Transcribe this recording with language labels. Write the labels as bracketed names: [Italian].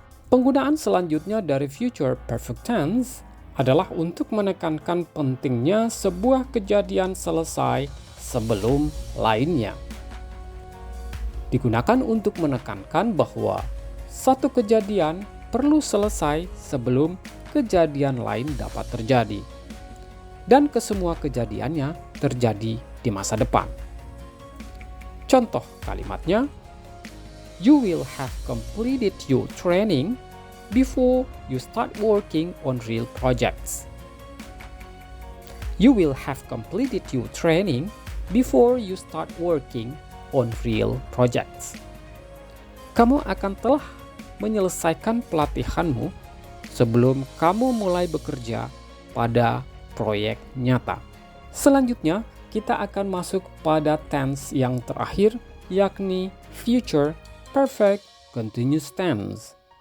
[Indonesian] Penggunaan selanjutnya dari future perfect tense adalah untuk menekankan pentingnya sebuah kejadian selesai sebelum lainnya. Digunakan untuk menekankan bahwa satu kejadian perlu selesai sebelum kejadian lain dapat terjadi. Dan kesemua kejadiannya terjadi di masa depan. Contoh kalimatnya, [English] you will have completed your training before you start working on real projects. You will have completed your training before you start working on real projects. [Indonesian] Kamu akan telah menyelesaikan pelatihanmu sebelum kamu mulai bekerja pada proyek nyata. Selanjutnya, kita akan masuk pada tense yang terakhir, yakni future perfect continuous tense.